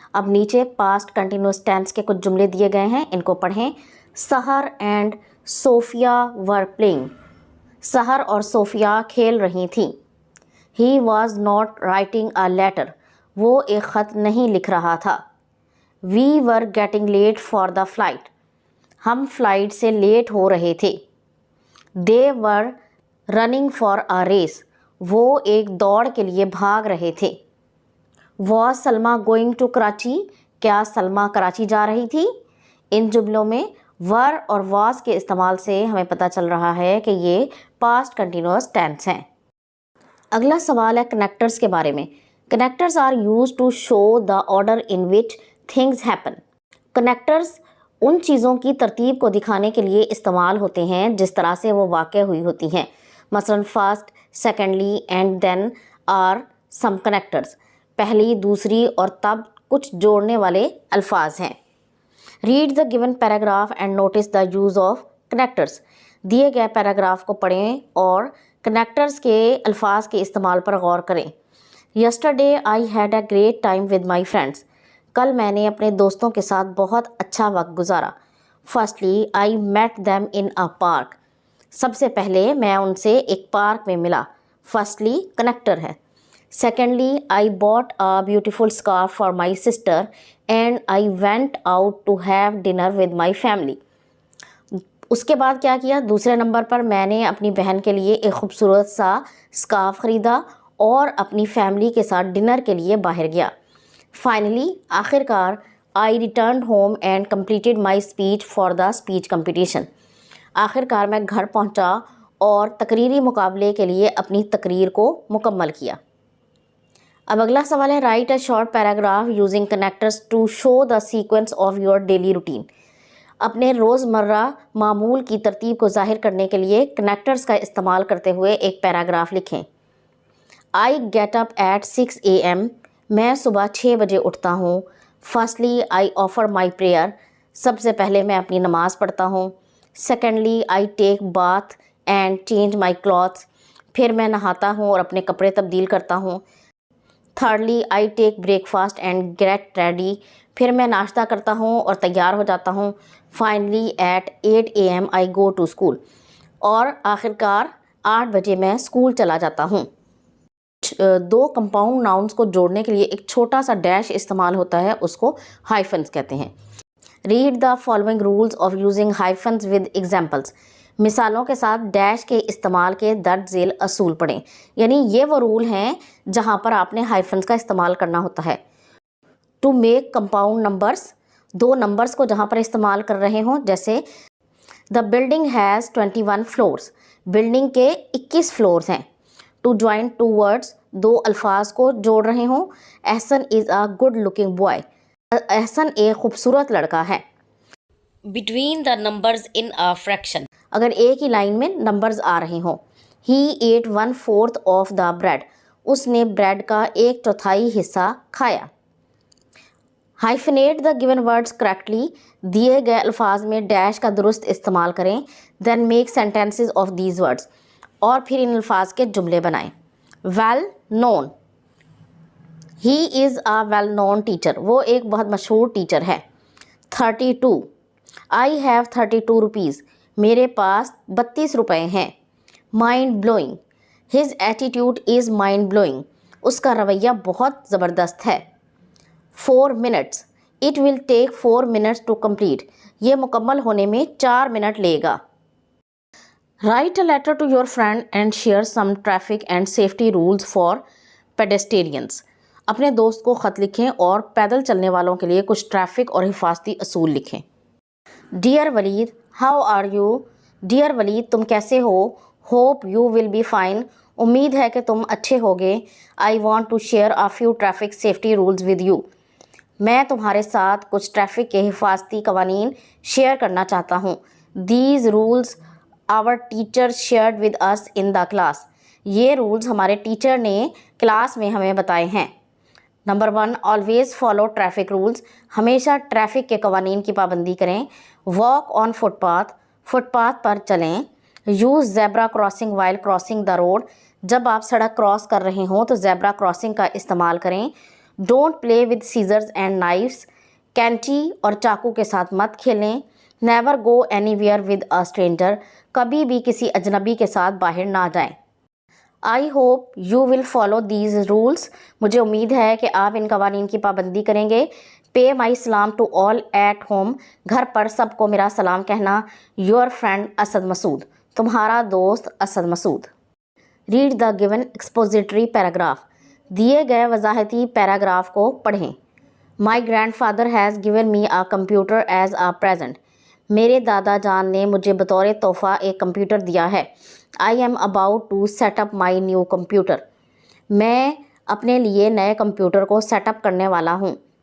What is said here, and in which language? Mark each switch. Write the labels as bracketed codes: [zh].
[ur] اب نیچے past continuous tennis کے کچھ جملے دیے گئے ہیں ان کو پڑھیں. [en] Sahar and Sofia were playing. [ur] سحر اور صوفیہ کھیل رہی تھیں. [en] He was not writing a letter. [ur] وہ ایک خط نہیں لکھ رہا تھا. [en] We were getting late for the flight. [ur] ہم فلائٹ سے لیٹ ہو رہے تھے. [en] They were running for a race. [ur] وہ ایک دوڑ کے لیے بھاگ رہے تھے. [en] Was Salma going to Karachi. [ur] کیا سلمیٰ کراچی جا رہی تھی. ان جملوں میں ور اور واز کے استعمال سے ہمیں پتہ چل رہا ہے کہ یہ پاسٹ کنٹینیوس ٹینس ہیں. اگلا سوال ہے کنیکٹرز کے بارے میں. [en] Connectors are used to show the order in which things happen. [ur] Connectors ان چیزوں کی ترتیب کو دکھانے کے لیے استعمال ہوتے ہیں جس طرح سے وہ واقع ہوئی ہوتی ہیں. [en] مثلاً first, secondly and then are some connectors. [ur] پہلی، دوسری اور تب کچھ جوڑنے والے الفاظ ہیں. [en] Read the given paragraph and notice the use of connectors. [ur] دیے گئے پیراگراف کو پڑھیں اور کنیکٹرز کے الفاظ کے استعمال پر غور کریں. [en] Yesterday I had a great time with my friends. [ur] کل میں نے اپنے دوستوں کے ساتھ بہت اچھا وقت گزارا. [en] Firstly I met them in a park. [ur] سب سے پہلے میں ان سے ایک پارک میں ملا. فرسٹلی کنیکٹر ہے. [en] Secondly, I bought a beautiful scarf for my sister and I went out to have dinner with my family. [ur] اس کے بعد کیا کیا؟ دوسرے نمبر پر میں نے اپنی بہن کے لیے ایک خوبصورت سا اسکارف خریدا اور اپنی فیملی کے ساتھ ڈنر کے لیے باہر گیا. [en] finally [ur] آخر کار [en] I returned home and completed my speech for the speech competition. [ur] آخر کار میں گھر پہنچا اور تقریری مقابلے کے لیے اپنی تقریر کو مکمل کیا. اب اگلا سوال ہے [en] write a short paragraph using connectors to show the sequence of your daily routine. [ur] اپنے روزمرہ معمول کی ترتیب کو ظاہر کرنے کے لیے کنیکٹرز کا استعمال کرتے ہوئے ایک پیراگراف لکھیں. [en] I get up at 6 AM. [ur] میں صبح 6 بجے اٹھتا ہوں. [en] Firstly, I offer my prayer. [ur] سب سے پہلے میں اپنی نماز پڑھتا ہوں. [en] Secondly, I take bath and change my clothes. [ur] پھر میں نہاتا ہوں اور اپنے کپڑے تبدیل کرتا ہوں. [en] Thirdly, I take breakfast and get ready. [ur] پھر میں ناشتہ کرتا ہوں اور تیار ہو جاتا ہوں. [en] Finally, at 8 AM, I go to school. [ur] اور آخر کار 8 بجے میں اسکول چلا جاتا ہوں. دو کمپاؤنڈ ناؤنس کو جوڑنے کے لیے ایک چھوٹا سا ڈیش استعمال ہوتا ہے، اس کو ہائفنس کہتے ہیں. [en] Read the following rules of using hyphens with examples. [ur] مثالوں کے ساتھ ڈیش کے استعمال کے درج ذیل اصول پڑھیں. یعنی یہ وہ رول ہیں جہاں پر آپ نے ہائفنس کا استعمال کرنا ہوتا ہے. [en] To make compound numbers. [ur] Do numbers کو جہاں پر استعمال کر رہے ہوں، جیسے [en] The building has 21 floors. [ur] Building کے 21 فلورس ہیں. [en] To join two words. [ur] دو الفاظ کو جوڑ رہے ہوں. [en] Ahsan is a good looking boy. [ur] احسن ایک خوبصورت لڑکا ہے. [en] Between the numbers in a fraction. [ur] اگر ایک ہی لائن میں نمبرز آ رہے ہوں. [en] He ate 1/4 of the bread. [ur] اس نے بریڈ کا 1/4 حصہ کھایا. [en] Hyphenate the given words correctly. [ur] دیے گئے الفاظ میں ڈیش کا درست استعمال کریں. [en] Then make sentences of these words. [ur] اور پھر ان الفاظ کے جملے بنائیں. [en] Well known. He is a well known teacher. [ur] وہ ایک بہت مشہور ٹیچر ہے. 32. [en] I have 32 rupees. [ur] میرے پاس 32 روپے ہیں. [en] Mind blowing. His attitude is mind blowing. [ur] اس کا رویہ بہت زبردست ہے. [en] 4 minutes. It will take 4 minutes to complete. [ur] یہ مکمل ہونے میں 4 منٹ لے گا. [en] Write a letter to your friend and share some traffic and safety rules for pedestrians. [ur] اپنے دوست کو خط لکھیں اور پیدل چلنے والوں کے لیے کچھ ٹریفک اور حفاظتی اصول لکھیں. [en] Dear Walid, how are you? Dear Walid, [ur] تم کیسے ہو؟ [en] Hope you will be fine. [ur] امید ہے کہ تم اچھے ہوگے. [en] I want to share a few traffic safety rules with you. [ur] میں تمہارے ساتھ کچھ ٹریفک کے حفاظتی قوانین شیئر کرنا چاہتا ہوں. [en] These rules our teacher shared with us in the class. [ur] یہ رولز ہمارے ٹیچر نے کلاس میں ہمیں بتائے ہیں. [en] Number 1, always follow traffic rules. [ur] ہمیشہ ٹریفک کے قوانین کی پابندی کریں. [en] walk on footpath. [ur] Fit path پر چلیں. [en] use zebra crossing while crossing the road. [ur] جب آپ سڑک کراس کر رہے ہوں تو زیبرا کراسنگ کا استعمال کریں. [en] don't play with scissors and knives. [ur] کینچی اور چاقو کے ساتھ مت کھیلیں. [en] never go anywhere with a stranger. [ur] کبھی بھی کسی اجنبی کے ساتھ باہر نہ جائیں. [en] I hope you will follow these rules. [ur] مجھے امید ہے کہ آپ ان قوانین کی پابندی کریں گے. [en] Pay my salam to all at home. [ur] گھر پر سب کو میرا سلام کہنا. [en] Your friend [ur] اسد مسعود. تمہارا دوست [en] Asad Masood. Read the given expository paragraph. [ur] دیے گئے وضاحتی پیراگراف کو پڑھیں. [en] My grandfather has given me a computer as a present. [ur] میرے دادا جان نے مجھے بطور تحفہ ایک کمپیوٹر دیا ہے. [en] I am about to set up my new computer. [ur] میں اپنے لیے نئے کمپیوٹر کو سیٹ اپ کرنے والا ہوں.